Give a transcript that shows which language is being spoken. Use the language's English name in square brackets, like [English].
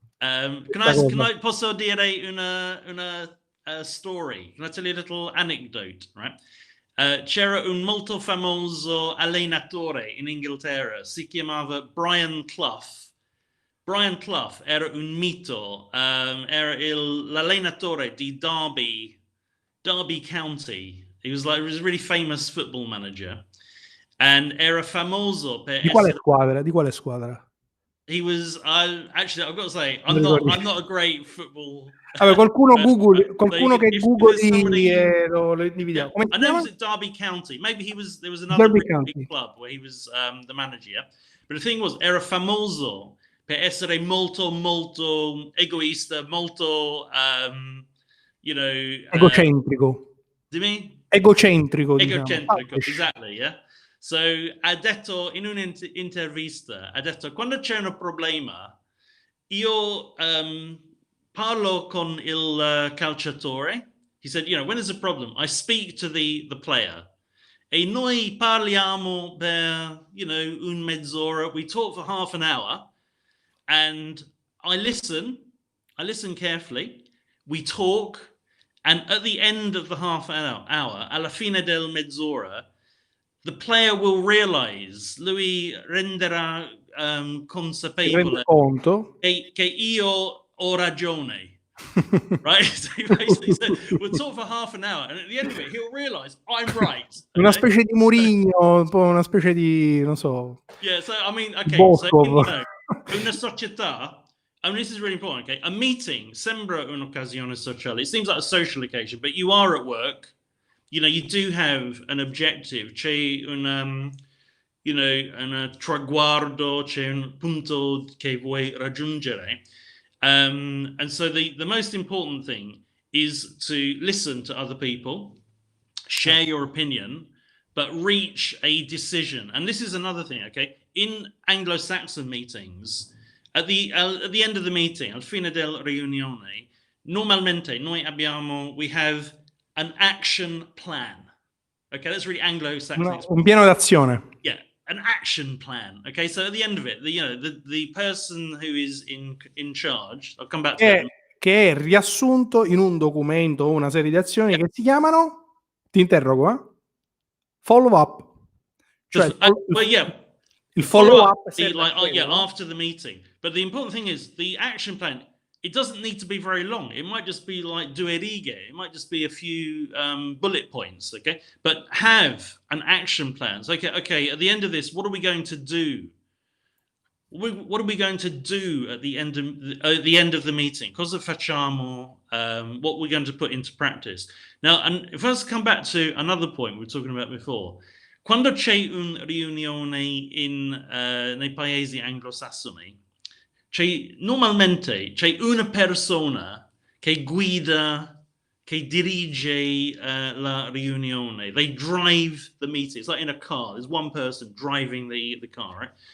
[English] Can I [Italian] posso dire una [English] story? Can I tell you a little anecdote, right? [Italian] C'era un molto famoso allenatore in Inghilterra, si chiamava Brian Clough. Brian Clough era un mito, era l'allenatore di Derby County. [English] He was a really famous football manager, and [Italian] era famoso per Di quale squadra? [English] He was actually, I've got to say, I'm not a great football. [Italian] Vabbè, qualcuno che googoli lo individuo. [English] I know it was at Derby County. Maybe there was another big club where he was the manager. Yeah? But the thing was, [Italian] era famoso per essere molto egoista, molto egocentrico. Dimmi? Egocentrico, [English] exactly, yeah. [Italian] So ha detto in un'intervista, quando c'è un problema, io parlo con il calciatore. [English] He said, when there's a problem, I speak to the player. [Italian] E noi parliamo per, un mezz'ora. [English] We talk for half an hour. And I listen carefully. We talk. And at the end of the half hour, [Italian] alla fine del mezz'ora, [English] the player will realize, [Italian] lui renderà consapevole che io ho ragione. [English] Right? So he basically said, we'll talk for half an hour, and at the end of it, he'll realize I'm right. Okay? [Italian] Una specie di Mourinho, un po' una specie di, non so. [English] Yeah, so I mean, okay, Bosco. so [Italian] in una società, [English] I mean, this is really important, okay? A meeting [Italian] sembra un'occasione sociale. [English] It seems like a social occasion, but you are at work. You do have an objective, [Italian] c'è un traguardo, c'è un punto che vuoi raggiungere. [English] And so the most important thing is to listen to other people, share your opinion, but reach a decision. And this is another thing, okay? In Anglo-Saxon meetings, at the end of the meeting, [Italian] al fine del riunione, [English] normalmente we have an action plan. Okay, that's really Anglo-Saxon. [Italian] Un piano d'azione. [English] Yeah, an action plan. Okay, so at the end of it, the person who is in charge, I'll come back to that. [Italian] Che è riassunto in un documento o una serie di azioni che si chiamano, ti interrogo, follow up. Cioè, il follow up [English] after the meeting. But the important thing is the action plan. It doesn't need to be very long. It might just be like [Italian] due righe. [English] It might just be a few bullet points, okay? But have an action plan. So, okay, at the end of this, what are we going to do? What are we going to do at the end of the meeting? [Italian] Cosa facciamo? [English] What we're going to put into practice. Now, and if I was to come back to another point we were talking about before, [Italian] quando c'è una riunione nei paesi anglosassoni, normalmente c'è una persona che guida, che dirige la riunione. [English] They drive the meeting. It's like in a car. There's one person driving the car, right?